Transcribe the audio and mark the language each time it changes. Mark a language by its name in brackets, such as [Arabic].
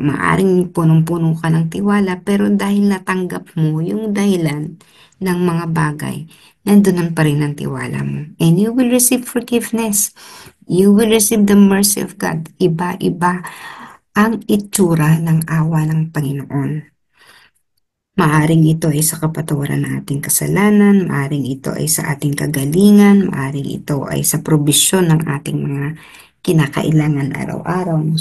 [Filipino] Maaring punong-puno ka ng tiwala, pero dahil natanggap mo yung dahilan ng mga bagay, nandoon pa rin ang tiwala mo. [English] And you will receive forgiveness. You will receive the mercy of God. [Filipino] Iba-iba ang itsura ng awa ng Panginoon. Maaring ito ay sa kapatawaran ng ating kasalanan, maaring ito ay sa ating kagalingan, maaring ito ay sa probisyon ng ating mga kinakailangan araw-araw.